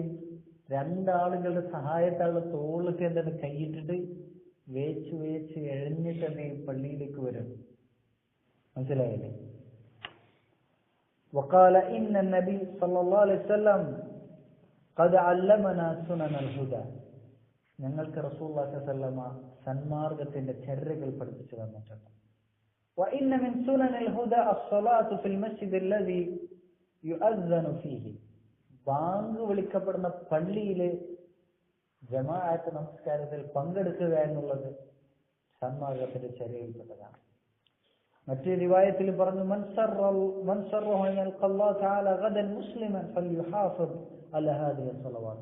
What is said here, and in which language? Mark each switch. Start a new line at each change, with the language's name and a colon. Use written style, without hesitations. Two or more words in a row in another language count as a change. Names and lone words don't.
Malayalam: രണ്ടാളുകളുടെ സഹായത്താലുള്ള തോളിലേക്ക് കൈയിട്ടിട്ട് വേച്ച് എഴഞ്ഞിട്ട് പള്ളിയിലേക്ക് വരും. മനസ്സിലായില്ലേ?
Arabic: وقال إن النبي صلى الله عليه وسلم قد علمنا سنن الهدى.
Malayalam: ഞങ്ങൾക്ക് റസൂലുള്ളാഹി
Arabic: صلى الله عليه وسلم
Malayalam: സന്മാർഗത്തിന്റെ ചര്യകൾ പഠിപ്പിച്ചു തന്നിട്ടുണ്ട്.
Arabic: وإن من سنن الهدى الصلاة في المسجد الذي يؤذن فيه.
Malayalam: ബാങ്ക് വിളിക്കപ്പെടുന്ന പള്ളിയിലെ ജമാഅത്ത് നമസ്കാരത്തിൽ പങ്കെടുക്കുക എന്നുള്ളത് സന്മാർഗത്തിന്റെ ചര്യയിൽപ്പെട്ടതാണ്. മറ്റു റിവായത്തിൽ പറഞ്ഞു
Arabic: من سره أن يلقى الله تعالى غدا مسلما فليحافظ على هذه الصلوات.